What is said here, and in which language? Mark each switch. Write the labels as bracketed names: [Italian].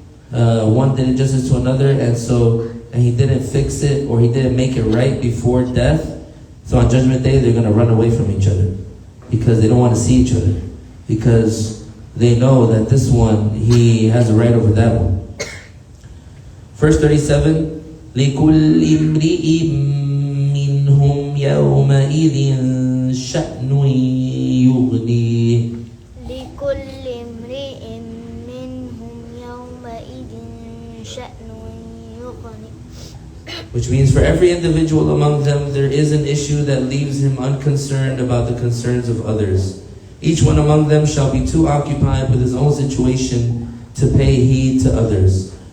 [English] One did injustice to another, and he didn't fix it, or he didn't make it right before death. So on Judgment Day, they're going to run away from each other because they don't want to see each other, because they know that this one, he has a right over that one. Verse 37, [Arabic] لِكُلِّ امْرِئٍ مِّنْهُمْ يَوْمَئِذٍ شَأْنٌ يُغْنِيهِ. لكل امرئ منهم يومئذ شأن يغنيه. [English] Which means for every individual among them, there is an issue that leaves him unconcerned about the concerns of others. Each one among them shall be too occupied with his own situation to pay heed to others.